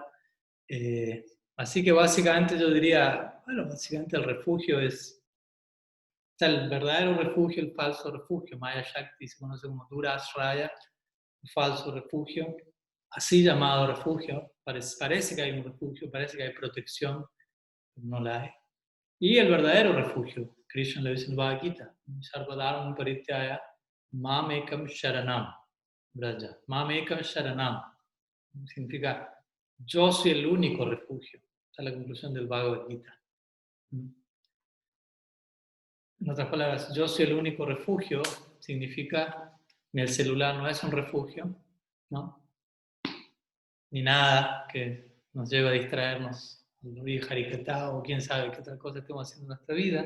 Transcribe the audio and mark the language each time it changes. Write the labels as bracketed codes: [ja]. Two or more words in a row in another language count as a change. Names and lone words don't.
[es] Así que básicamente yo diría, bueno, básicamente el refugio es, o sea, el verdadero refugio, el falso refugio. [sa] माया शक्ति [es] se conoce como [sa] दुराश्रय, [es] el falso refugio, así llamado refugio. Parece que hay un refugio, parece que hay protección, pero no la hay. Y el verdadero refugio, Krishna le dice en Bhagavad Gita, [sa] सर्वधर्मान् परित्यज्य मामेकं शरणं व्रज. मामेकं शरणं [es] significa yo soy el único refugio. Esa es la conclusión del Bhagavad Gita. En otras palabras, yo soy el único refugio significa que el celular no es un refugio, ¿no? Ni nada que nos lleve a distraernos, a Harikata o quién sabe qué otra cosa estemos haciendo en nuestra vida.